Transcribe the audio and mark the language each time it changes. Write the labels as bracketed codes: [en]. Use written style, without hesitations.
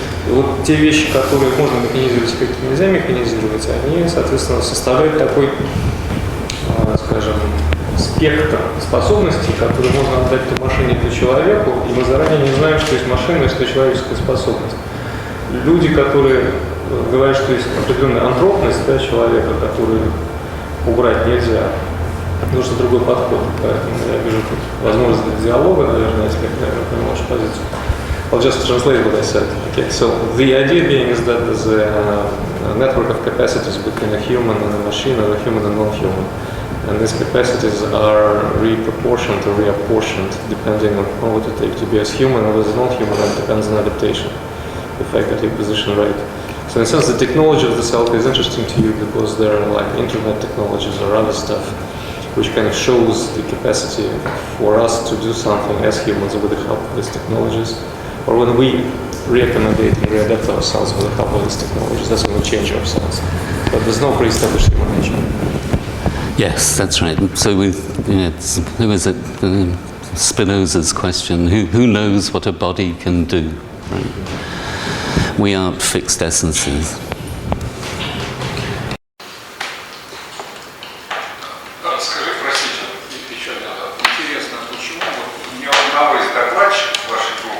[ru] И вот те вещи, которые можно механизировать и какие нельзя механизировать, они, соответственно, составляют такой, скажем, спектр способностей, которые можно отдать той машине, той человеку, и мы заранее не знаем, что есть машина и что человеческая способность. Люди, которые говорят, что есть определенная антропность, да, человека, которую убрать нельзя, нужен другой подход. Поэтому я вижу тут возможность для диалога, наверное, если я понимаю вашу позицию. [en] I'll just translate what I said. Okay, so the idea being is that there's a network of capacities between a human and a machine, or a human and non-human. And these capacities are reproportioned or reapportioned depending on what you take to be as human or as non-human, and depends on adaptation, the fact that you position right. So in a sense, the technology of the self is interesting to you because there are like internet technologies or other stuff which kind of shows the capacity for us to do something as humans with the help of these technologies, or when we re-accommodate and readapt ourselves with the help of these technologies, that's when we change ourselves. But there's no pre-established human nature. Yes, that's right. So who is it? Spinoza's question, who knows what a body can do? Right? We aren't fixed essences. [ru] Скажи, простите, еще интересно, почему ни у одного из докладчиков вашей